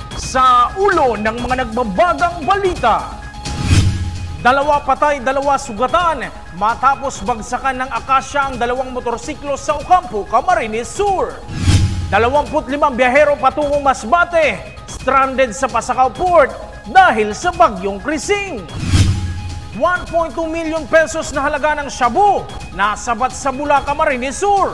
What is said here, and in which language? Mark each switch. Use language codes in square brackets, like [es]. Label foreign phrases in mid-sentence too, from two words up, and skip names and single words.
[tl] Sa ulo ng mga nagbabagang balita. 2 patay, 2 sugatan matapos bagsakan ng akasya ang 2 motorsiklo sa Ocampo, Camarines Sur. 25 biyahero patungong Masbate, stranded sa Pasacao Port dahil sa bagyong Krising. 1.2 million pesos na halaga ng shabu nasabat sa Bula, Camarines Sur.